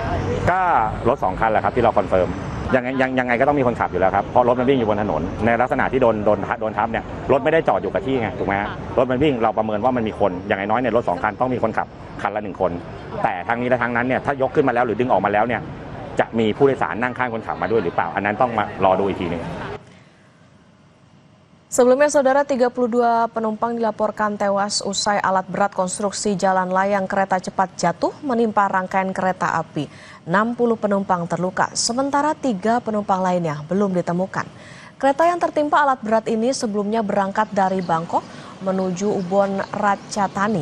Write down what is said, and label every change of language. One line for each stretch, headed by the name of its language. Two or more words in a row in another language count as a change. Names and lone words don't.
Thai: ก็รถ2 คันแหละครับที่เราคอนเฟิร์มยังไงก็ต้องมีคนขับอยู่แล้วครับเพราะรถมันวิ่งอยู่บนถนนในลักษณะที่โดนทับเนี่ยรถไม่ได้จอดอยู่กับที่ไงถูกไหมฮะรถมันวิ่งเราประเมินว่ามันมีคนอย่างน้อยเนี่ยรถ2 คันต้องมีคนขับคันละ1 คนแต่ทางนี้และทางนั้นเนี่ยถ้ายกขึ้นมาแล้วหรือดึงออกมาแล้วเนี่ยจะมีผู้โดยสารนั่งข้างคนขับมาด้วยหรือเปล่าอันนั้นต้องมารอดูอีกทีนึง
Indonesian: Sebelumnya, Saudara, 32 penumpang dilaporkan tewas usai alat berat konstruksi jalan layang kereta cepat jatuh menimpa rangkaian kereta api. 60 penumpang terluka, sementara 3 penumpang lainnya belum ditemukan. Kereta yang tertimpa alat berat ini sebelumnya berangkat dari Bangkok menuju Ubon Ratchathani.